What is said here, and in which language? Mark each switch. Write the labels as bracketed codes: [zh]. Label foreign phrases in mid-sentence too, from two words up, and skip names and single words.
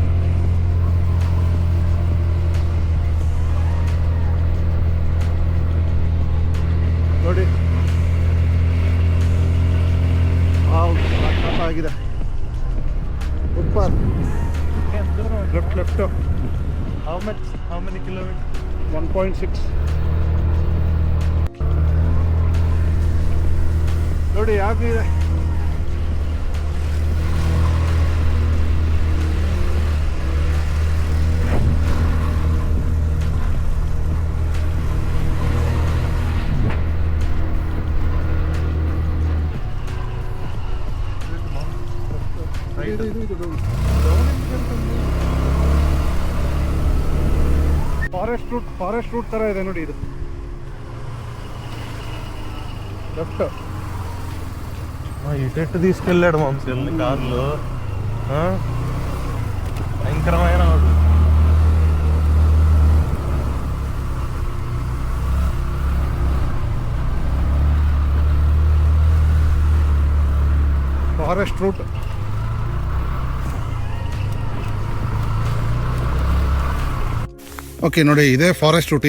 [kn] ನೋಡಿ ಆಗಿದೆ. [en] footpath left. How many kilometers? 1.6. [kn] ನೋಡಿ ಯಾಕಿದೆ. [en] forest route [kn] ಥರ ಇದೆ ನೋಡಿ. ಇದು ಲೆಫ್ಟ್. [te] ఇటెట్టు తీసుకెళ్ళాడు మా చెల్లి కార్లు. భయంకరమైన వాడు. [en] forest route. [kn] ಓಕೆ ನೋಡಿ, ಇದೇ [en] forest route.